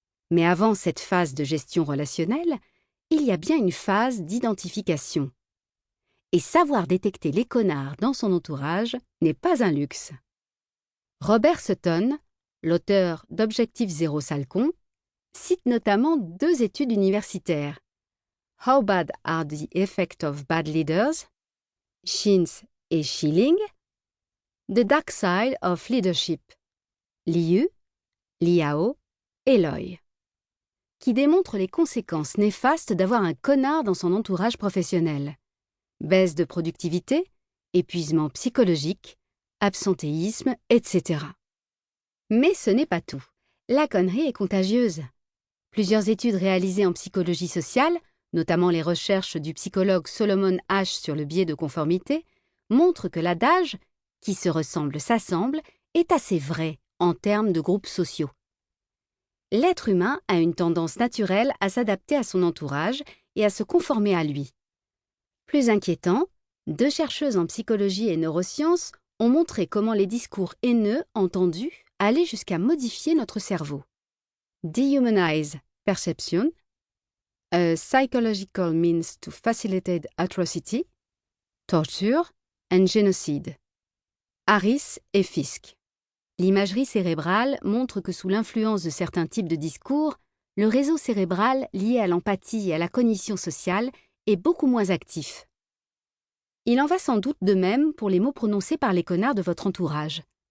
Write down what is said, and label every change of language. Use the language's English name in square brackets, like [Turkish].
[French] Mais avant cette phase de gestion relationnelle, il y a bien une phase d'identification. Et savoir détecter les connards dans son entourage n'est pas un luxe. Robert Sutton, l'auteur d'Objectif Zéro Salcon, cite notamment 2 études universitaires. [English] How Bad Are the Effects of Bad Leaders? Shins et Schilling. The Dark Side of Leadership. [French] Liu, Liao et Loy, qui démontrent les conséquences néfastes d'avoir un connard dans son entourage professionnel. Baisse de productivité, épuisement psychologique, absentéisme, etc. Mais ce n'est pas tout. La connerie est contagieuse. Plusieurs études réalisées en psychologie sociale, notamment les recherches du psychologue Solomon Asch sur le biais de conformité, montrent que l'adage « qui se ressemble s'assemble » est assez vrai en termes de groupes sociaux. L'être humain a une tendance naturelle à s'adapter à son entourage et à se conformer à lui. Plus inquiétant, 2 chercheuses en psychologie et neurosciences ont montré comment les discours haineux entendus allaient jusqu'à modifier notre cerveau. [English] Dehumanize perception, a psychological means to facilitate atrocity, torture and genocide. [French] Harris et Fisk. L'imagerie cérébrale montre que sous l'influence de certains types de discours, le réseau cérébral lié à l'empathie et à la cognition sociale est beaucoup moins actif. Il en va sans doute de même pour les mots prononcés par les connards de votre entourage.